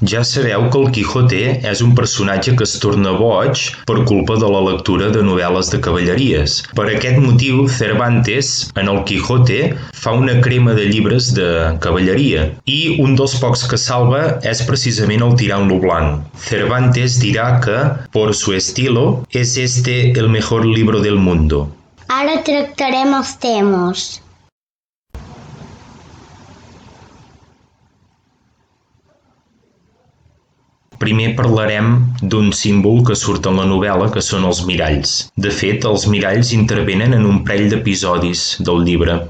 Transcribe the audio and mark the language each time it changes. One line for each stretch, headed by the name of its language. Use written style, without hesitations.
Catalan: Ja sabeu que el Quijote és un personatge que es torna boig per culpa de la lectura de novel·les de cavalleries. Per aquest motiu, Cervantes, en el Quijote, fa una crema de llibres de cavalleria i un dels pocs que salva és precisament el Tirant lo Blanc. Cervantes dirà que,
Spanish: por su estilo, es este el mejor libro del mundo.
Catalan: Ara tractarem els temes. Primer parlarem d'un símbol que surt en la novel·la, que són els miralls. De fet, els miralls intervenen en un parell d'episodis del llibre.